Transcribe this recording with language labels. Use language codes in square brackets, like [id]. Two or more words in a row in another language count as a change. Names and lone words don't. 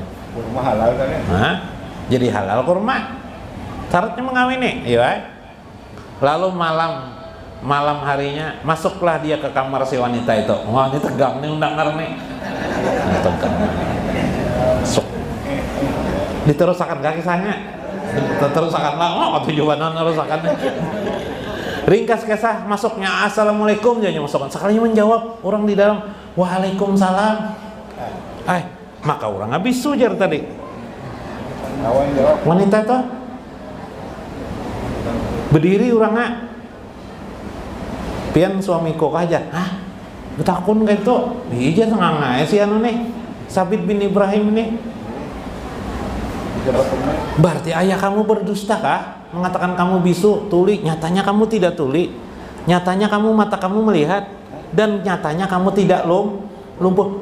[id] Kurma halal kan ya? Jadi halal kurma. Syaratnya mengawini, iya. Lalu malam harinya masuklah dia ke kamar si wanita itu. Wah, ini tegang nih undangan nih. Tegang. [bjn] Diterusakan kaki kisahnya, terusakan lah, tujuanan terusakan. Ringkas kisah masuknya assalamualaikum dia masukkan, sekalinya menjawab orang di dalam waalaikumsalam. Maka orang habis sujar tadi. Wanita tuh berdiri orangnya, pian suamiku aja, betakun kayak itu, iya tengah sih nih Sabit bin Ibrahim ini. [id] Berarti ayah kamu berdusta kah? Mengatakan kamu bisu, tuli, nyatanya kamu tidak tuli. Nyatanya kamu mata kamu melihat dan nyatanya kamu tidak lumpuh.